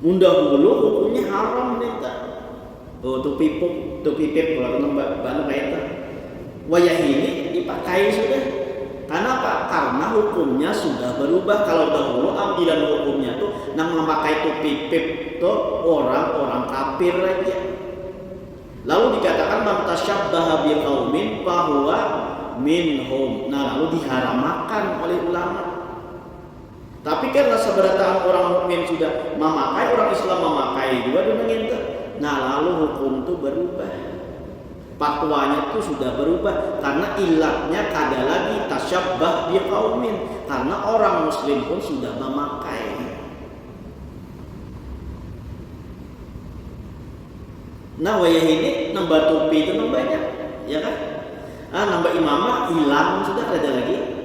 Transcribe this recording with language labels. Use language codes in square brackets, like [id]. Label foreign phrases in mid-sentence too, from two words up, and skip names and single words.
[bjn] Mundahulu hukumnya haram neta. Oh tuh pipip kalau banu kaita. Wayah ini dipakai sudah. Kenapa? Karena hukumnya sudah berubah. Kalau dahulu ambilan hukumnya tuh nang memakai tuh pipip tuh orang-orang kafir aja. [ar] Lalu dikatakan من تشبه بقوم فهو منهم. [bjn] Nah, lalu diharamakan oleh ulama. Tapi karena seberapa orang mukmin sudah memakai, orang Islam memakai juga dengan itu. Nah, lalu hukum itu berubah. Fatwanya itu sudah berubah karena ilatnya kada lagi [ar] تشبه بقوم, [bjn] karena orang muslim pun sudah memakai. Nah, wayah ini nambah topi itu nambahnya, ya kan? Nambah imamah hilang sudah ada lagi.